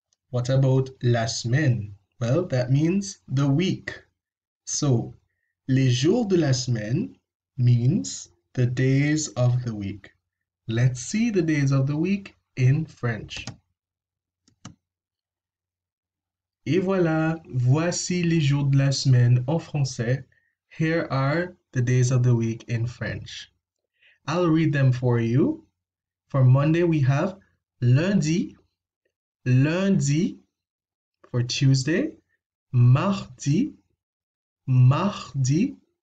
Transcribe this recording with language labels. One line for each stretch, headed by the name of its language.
English: What about
French: la semaine?
English: Well, that means the week. So
French: les jours de la semaine
English: means the days of the week. Let's see the days of the week in French.
French: Et voilà, voici les jours de la semaine en français.
English: Here are the days of the week in French. I'll read them for you. For Monday, we have lundi, lundi. For Tuesday, mardi, mardi.